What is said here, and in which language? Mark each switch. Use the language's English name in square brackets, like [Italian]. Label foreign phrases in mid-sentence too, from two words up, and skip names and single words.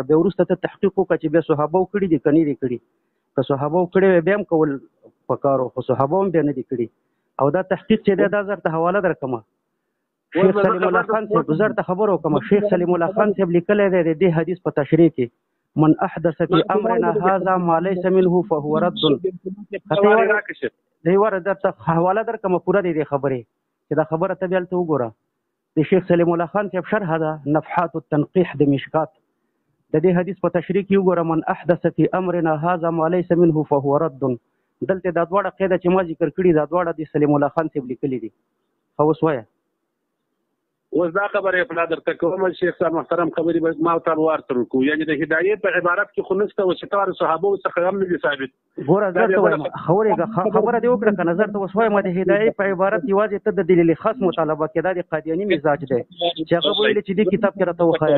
[Pashto] بیا وروسته ته تحقیق وکړه چې بیا صحابه کړي دي که نه دي کړي. که صحابه کړي بیا هم کول پکار، خو صحابه هم بیا نه دي کړي. او دا تحقیق چې دی دا زر ته حواله درکړم. شیخ سلیم الله خان صاحب زر ته خبر وکړم. شیخ سلیم الله خان صاحب لیکلی دی د دې حدیث په تشریح کې [Arabic] من احدث فی امرنا هذا ما ليس منه فهو رد. [Pashto] دی ور درته حواله درکړم پوره دی دې خبرې چې دا خبره ته بیا هلته وګوره. د شیخ سلیم الله خان صاحب شرح ده نفحات التنقیح د مشکات د دې حدیث په تشریح کې وګوره. [Arabic] من احدث فی امرنا هذا ما ليس منه فهو رد. [Pashto] دلته دا دواړه قاعده چې ما ذکر کړي دا دواړه د سلیم الله خان صاحب لیکلي دي. خو اوس وایه اوس دا خبره په درته کوم شیخ صاحب محترم خبرې به ما ته ورته وکړو. یعنی د هدایت په عبارت کې خو نشته او چې کار صحابه څخه هم نه دي ثابت. ګوره زه ته وایم خبره دې وکړه که نظر ته اوس وایم د هدایت په عبارت یوازې ته د دلیل خاص مطالبه کې دا د قادیاني مزاج دی چې هغه ویلې چې دې کتاب کې راته وښایه.